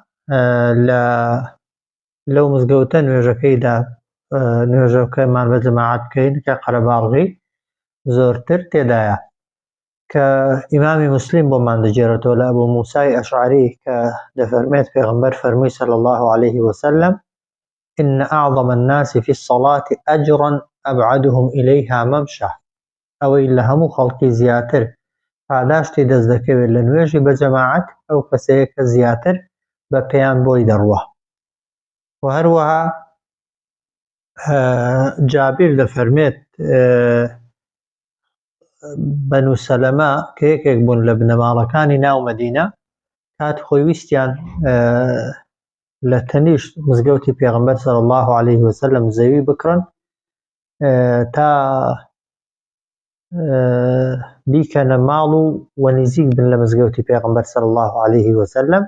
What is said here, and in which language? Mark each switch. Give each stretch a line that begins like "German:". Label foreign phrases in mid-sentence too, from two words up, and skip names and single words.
Central Kurdish: لەو مزگەوتە نوێژەکەیدا نوێژەکەمان بە جەماعەت بکەین کە قەرەباڵغی زۆرتر تێدایە کە ئیمامی موسلیم بۆمان دەجێڕێتەوە لە ئەبوو موسای ئەشعەری کە دەفەرمێت پێغەمبەر فەرمووی
Arabic: صلی الله عليه وسلم إن أعظم الناس في الصلاة أجرا أبعدهم إليها ممشى
Central Kurdish: ئەوەی لە هەموو خەڵکی زیاتر پاداشتی دەست دەکەوێت لە نوێژی بە جەماعەت ئەو کەسەیە کە زیاتر بە پێیان بۆی دەڕوە. و هەروەها جابیر دەفەرمێت بەنو سەلەمە کە یەکێک بوون لە بنەماڵەکانی ناو مەدینە کاتی خۆی ویستیان لە تەنیشت مزگەوتی پێغەمبەر
Arabic: صلی الله عليه وسلم
Central Kurdish: زەوی بکڕن تا بیکەنە ماڵ و نزیک بن لە مزگەوتی پێغەمبەر
Arabic: صلی الله عليه وسلم.